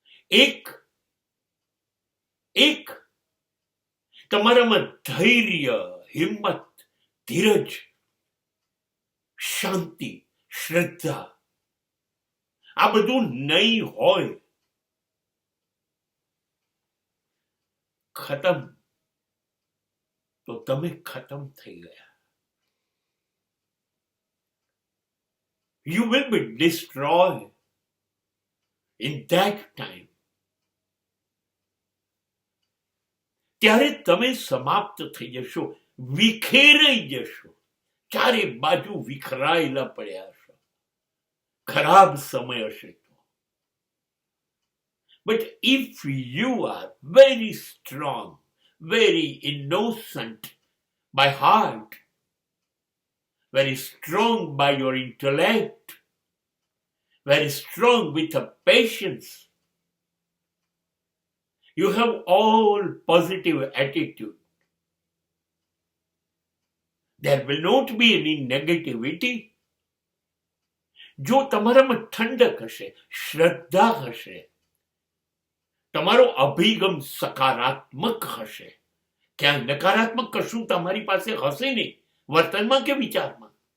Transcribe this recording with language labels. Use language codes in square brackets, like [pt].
[gu] એક તમારામાં ધૈર્ય, હિંમત, ધીરજ, શાંતિ, શ્રદ્ધા આ બધું નહીં હોય, ખતમ તો તમે ખતમ થઈ ગયા. [en] You will be destroyed in that time. [gu] ત્યારે તમે સમાપ્ત થઈ જશો, વિખેરાઈ જશો, ચારે બાજુ વિખરાયેલા પડ્યા હશો. ખરાબ સમય હશે તો. [en] But if you are very strong, very innocent by heart, very strong by your intellect, very strong with a patience, you have all positive attitude. There will not be any negativity. [gu] જો તમારામાં ઠંડક હશે, શ્રદ્ધા હશે, તમારો અભિગમ સકારાત્મક હશે, ક્યાં નકારાત્મક કશું તમારી પાસે હશે નહીં, વર્તનમાં કે વિચારમાં.